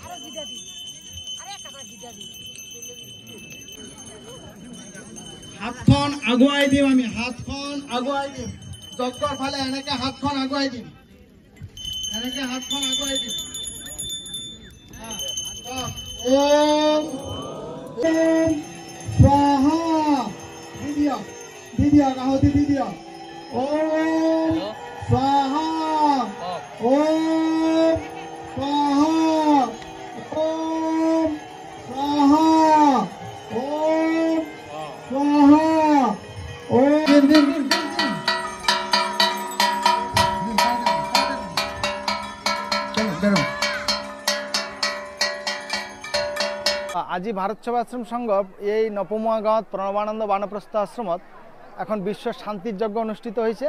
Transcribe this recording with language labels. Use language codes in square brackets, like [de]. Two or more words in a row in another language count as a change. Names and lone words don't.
[as] হাতখন আগুৱাই দিম, আমি হাতখন আগুৱাই দিম যজ্ঞৰ ফালে। এনেকে হাতখন আগুৱাই দিম, এনেকে হাতখন আগুৱাই দিম। [sa] ওম ওম স্বাহা [as] দি দিয়ক, দি দিয়ক, আহুতি দি দিয়ক। [sa] ওম স্বাহা ওম স্বাহা ওম স্বাহা ওম स्वाहा ओम। [as] আজি ভাৰত সেৱাশ্ৰম সংঘ এই নপমুৱা গাঁৱত প্ৰণৱানন্দ বানপ্ৰস্থ আশ্ৰমত এখন বিশ্ব শান্তিৰ যজ্ঞ অনুষ্ঠিত হৈছে।